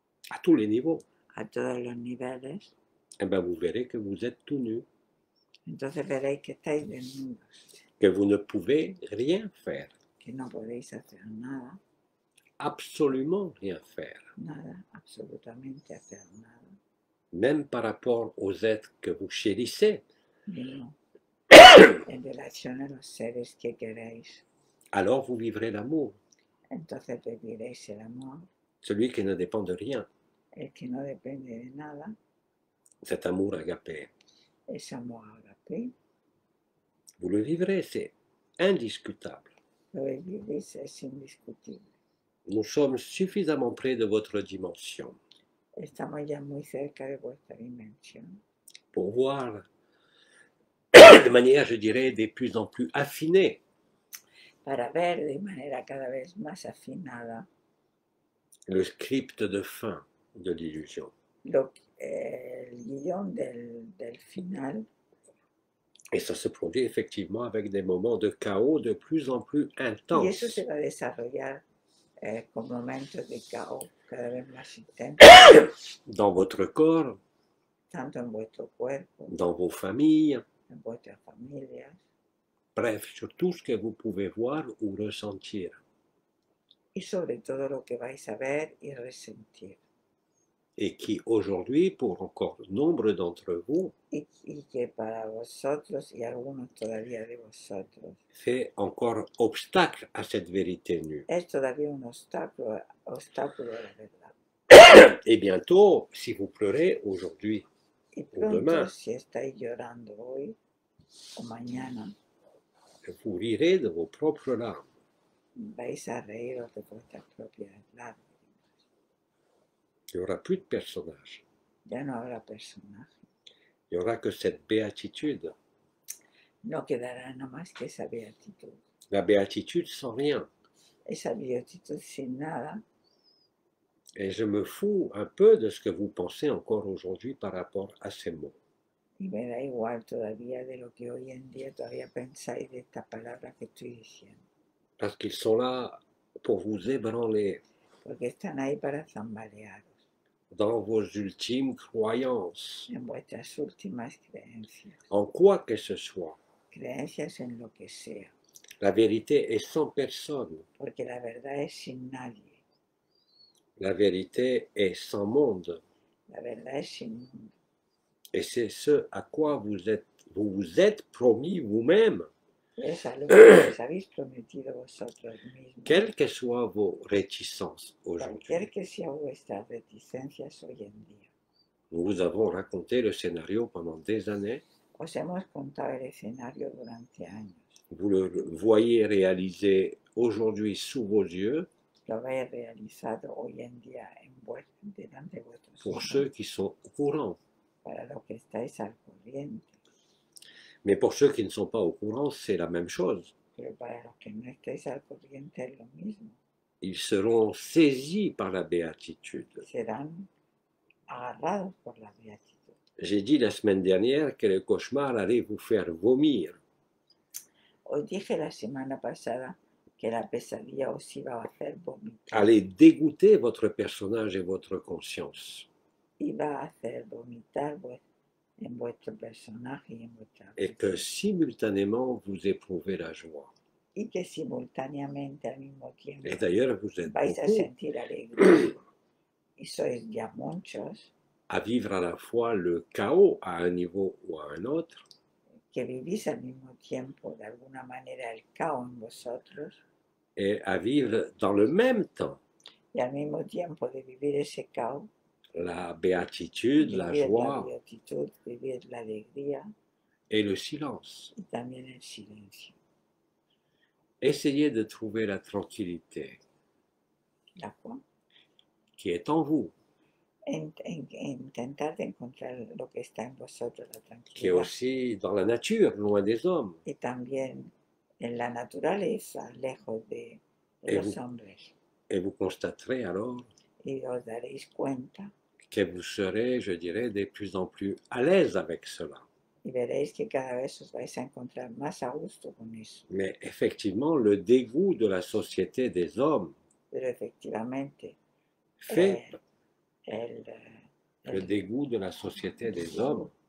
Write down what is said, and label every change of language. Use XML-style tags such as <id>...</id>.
<fr>à tous les niveaux,</fr> <es>a todos los niveles,</es> <fr>eh bien vous verrez que vous êtes tout nu,</fr> <es>entonces veréis que estáis desnudos,</es> <fr>que vous ne pouvez rien faire,</fr> <es>que no podéis hacer nada,</es> <fr>absolument rien faire,</fr> <es>nada, absolutamente hacer nada,</es> <fr>même par rapport aux êtres que vous chérissez.</fr> <es>mismo en relación a los seres que queréis.</es> <fr>Alors vous vivrez l'amour,</fr> <es>Entonces viviréis el amor,</es> <fr>celui qui ne dépend de rien,</fr> <es>el que no depende de nada,</es> <fr>cet amour agapé.</fr> <es>es amor agape,</es> <fr>Vous le vivrez, c'est indiscutable.</fr> <es>lo vivís, es indiscutible.</es> <fr>Nous sommes suffisamment près de votre dimension</fr> <es>Estamos ya muy cerca de vuestra dimensión</es> <fr>pour voir de manière, je dirais, de plus en plus affinée</fr> <es>para ver de manera cada vez más afinada</es> <fr>le script de fin de l'illusion.</fr> <es>el guión del final.</es> <fr>Et ça se produit effectivement avec des moments de chaos de plus en plus</fr> <es>Y eso</es> <fr>intenses.</fr> <es>se va a desarrollar con momentos de caos cada vez más intensos,</es> <fr>Dans votre corps,</fr> <es>tanto en vuestro cuerpo,</es> <fr>dans vos familles,</fr> <es>en vuestras familias,</es> <fr>bref, sur tout ce que vous pouvez voir ou ressentir.</fr> <es>y sobre todo lo que vais a ver y resentir.</es> <fr>Et qui aujourd'hui, pour encore nombre d'entre vous,</fr> <es>Y que para vosotros y algunos todavía de vosotros</es> <fr>fait encore obstacle à cette vérité nue.</fr> <es>es todavía un obstáculo a la verdad.</es> <fr>Et bientôt, si vous pleurez aujourd'hui,</fr> <es>Y</es> <fr>demain.</fr> <es>pronto, si estáis llorando hoy o mañana,</es> <fr>vous rirez de vos propres larmes.</fr> <es>vais a reíros de vuestras propias lágrimas.</es> <fr>Il n'y aura plus de personnages.</fr> <es>Ya no habrá personaje.</es> <fr>Il n'y aura que cette béatitude.</fr> <es>No quedará nada más que esa beatitud.</es> <fr>La béatitude sans rien.</fr> <es>Esa beatitud sin nada.</es> <fr>Et je me fous un peu de ce que vous pensez encore aujourd'hui par rapport à ces mots.</fr> <es>Y me da igual todavía de lo que hoy en día todavía pensáis de esta palabra que estoy diciendo.</es> <fr>Parce qu'ils sont là pour vous ébranler</fr> <es>Porque están ahí para zambalearos</es> <fr>dans vos ultimes croyances,</fr> <es>en vuestras últimas creencias.</es> <fr>en quoi que ce soit.</fr> <es>Creencias en lo que sea.</es> <fr>La vérité est sans personne.</fr> <es>Porque la verdad es sin nadie.</es> <fr>La vérité est sans monde.</fr> <es>La verdad es sin mundo.</es> <fr>Et c'est ce à quoi vous êtes promis vous-même,</fr> <es>Y es algo que os habéis prometido vosotros mismos.</es> <fr>quelles que soient vos réticences aujourd'hui.</fr> <es>Cualquier que sea vuestras reticencias hoy en día.</es> <fr>Nous vous avons raconté le scénario pendant des années.</fr> <es>Os hemos contado el escenario durante años.</es> <fr>Vous le voyez réalisé aujourd'hui sous vos yeux</fr> <es>Lo habéis realizado hoy en día delante de vuestros</es> <fr>pour</fr> <es>ojos,</es> <fr>ceux qui sont au courant.</fr> <es>para los que estáis al corriente.</es> <fr>Mais pour ceux qui ne sont pas au courant, c'est la même chose.</fr> <es>Pero para los que no estáis al corriente es lo mismo.</es> <fr>Ils seront saisis par la béatitude.</fr> <es>Serán agarrados por la beatitud.</es> <fr>J'ai dit la semaine dernière que le cauchemar allait vous faire vomir.</fr> <es>Os dije la semana pasada que la pesadilla os iba a hacer vomitar.</es> <fr>Allait dégoûter votre personnage et votre conscience.</fr> <es>Iba a hacer vomitar en vuestro personaje y en vuestra</es> <fr>Et que</fr> <es>conciencia.</es> <fr>simultanément vous éprouvez la joie.</fr> <es>Y que simultáneamente al mismo tiempo</es> <fr>Et d'ailleurs, vous êtes</fr> <es>vais a</es> <fr>beaucoup</fr> <es>sentir alegría. Y sois ya muchos</es> <fr>à vivre à la fois le chaos à un niveau ou à un autre,</fr> <es>que vivís al mismo tiempo de alguna manera el caos en vosotros</es> <fr>et à vivre dans le même temps</fr> <es>y al mismo tiempo de vivir ese caos,</es> <fr>la béatitude, la</fr> <es>vivir la</es> <fr>joie</fr> <es>beatitud, vivir la alegría</es> <fr>et le silence.</fr> <es>y también el silencio.</es> <fr>Essayez de trouver la tranquillité</fr> <es>La cual,</es> <fr>qui est en vous,</fr> <es>intentar de encontrar lo que está en vosotros, la</es> <fr>qui est</fr> <es>tranquilidad,</es> <fr>aussi dans la nature, loin des hommes.</fr> <es>y también en la naturaleza, lejos de los hombres.</es> <fr>Et vous constaterez alors</fr> <es>Y os daréis cuenta</es> <fr>que vous serez, je dirais, de plus en plus à l'aise avec cela.</fr> <es>y veréis que cada vez os vais a encontrar más a gusto con eso.</es> <fr>Mais effectivement, le dégoût de la société des hommes</fr> <es>Pero efectivamente,</es> <fr>fait</fr> <es>el,</es> <fr>le dégoût de la société des hommes</fr>